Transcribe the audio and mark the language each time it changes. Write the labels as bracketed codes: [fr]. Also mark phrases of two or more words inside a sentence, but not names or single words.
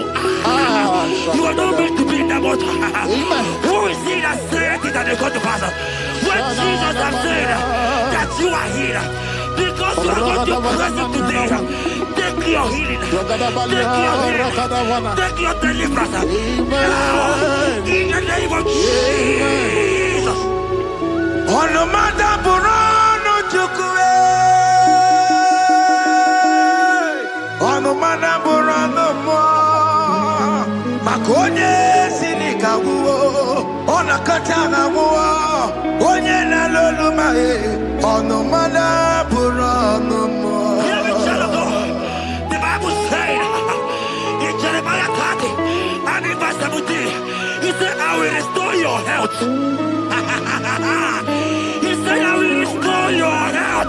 [en] You are not meant to be in that motor. Who is he that said it and they come to pass? When Jesus has said that you are healed, because you are going to praise him today, take your healing, take your deliverance. Now, in the name of Jesus. Onomada burano chukwe. Onomada burano mo. Makonye sinika wuo. Onakatana wuo. Onye na loluma e. Onomada burano mo. Hear me, child of God. The Bible said in Jeremiah 30 and in verse 17, he said, I will restore your health. He said, I will restore your health.